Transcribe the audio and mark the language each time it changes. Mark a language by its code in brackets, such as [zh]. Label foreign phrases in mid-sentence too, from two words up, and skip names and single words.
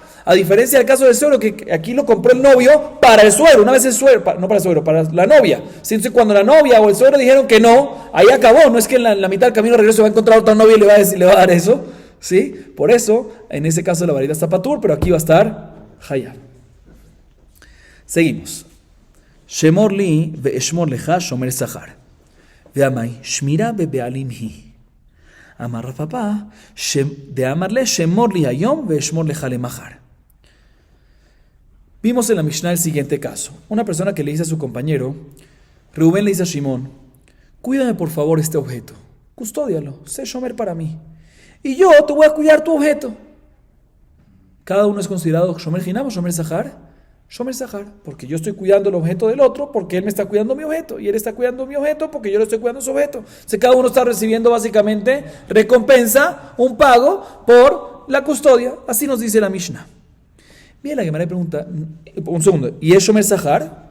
[es] A diferencia del caso del suegro, que aquí lo compró el novio para el suegro, una vez el suegro, no para el suegro, para la novia. Entonces cuando la novia o el suegro dijeron que no, ahí acabó. No es que en la mitad del camino de regreso va a encontrar otra novia y le va a dar eso. ¿Sí? Por eso, en ese caso la varita está patur, pero aquí va a estar hayab. Seguimos. [he] שמור לי ואשמור לך שומר שכר. ואמאי שמירה בבעלים היא. אמר רב פפא דאמר ליה שמור לי היום ואשמור לך למחר. [es] Vimos en la Mishnah el siguiente caso. Una persona que le dice a su compañero, Reubén le dice a Shimón, cuídame por favor este objeto, custódialo, sé shomer para mí. Y yo te voy a cuidar tu objeto. Cada uno es considerado [he] שומר חינם [es] o [he] שומר שכר. שומר שכר, [es] porque yo estoy cuidando el objeto del otro, porque él me está cuidando mi objeto, y él está cuidando mi objeto, porque yo le estoy cuidando su objeto. Entonces cada uno está recibiendo básicamente recompensa, un pago por la custodia. Así nos dice la Mishnah. Bien, la Gemara pregunta, un segundo, ¿y es [he] שומר שכר?